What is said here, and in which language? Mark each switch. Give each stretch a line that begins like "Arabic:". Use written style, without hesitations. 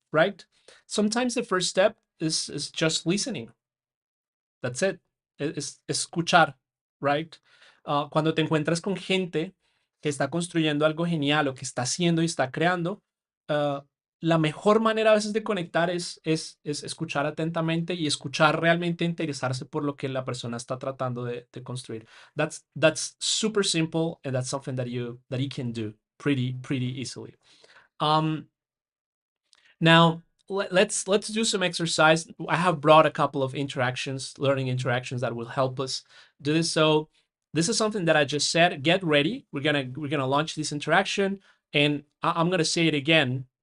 English: Right? Sometimes the first step is just listening. That's it.
Spanish: Es escuchar,
English: right?
Spanish: Cuando te encuentras con gente que está construyendo algo genial o que está haciendo y está creando, ah, la mejor manera a veces de conectar es escuchar atentamente y escuchar realmente interesarse por lo que la persona está tratando de construir.
English: That's super simple and that's something that you can do pretty easily. Um, Now, let's do some exercise. I have brought a couple of learning interactions that will help us do this. So this is something that I just said. Get ready. We're gonna launch this interaction, and I'm gonna say it again.